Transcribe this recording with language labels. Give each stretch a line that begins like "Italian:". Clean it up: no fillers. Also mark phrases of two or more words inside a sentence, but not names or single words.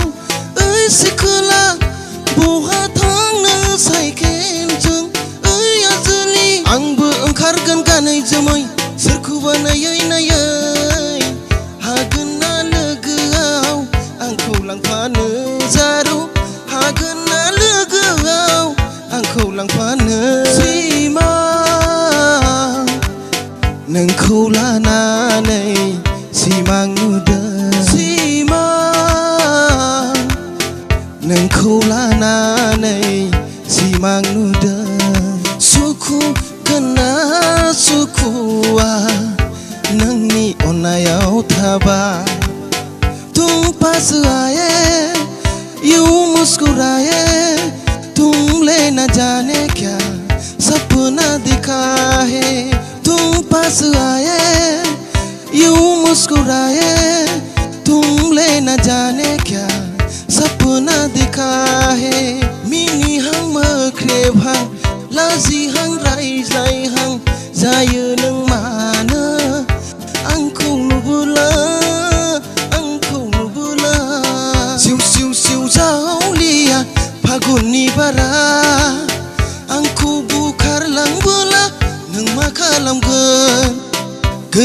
Bodo: ओइ सिखोला बहा थांनो साइकेलजों ओइ आजोलि आंबो ओंखारगोन गानै जोमै सोरखौबा नायै नायै हागोन ना लोगोआव आंखौ लांफानो जारौ हागोन ना लोगोआव आंखौ लांफानो सिमा नोंखौ लानानै सिमां नुदों सिमा नोंखौ लानानै सिमां नुदों सुखु गोना सुखुआ नोंनि अननायाव थाबाय तुम
Hindi: पास आए यूं मुस्कुराए तुम ले न जाने क्या सपना दिखा है तुम पास आए यूं मुस्कुराए तुम ले न जाने क्या सपना दिखा है
Bodo: मिनिहां मोख्रेबहां लाजिहां रायज्लायहां जायो नों मानो आंखौ नुबोला सिउ सिउ सिउ जावलिया फागुननि बारा आंखौ बुखारलांबोला नों मा खालामगोन गोर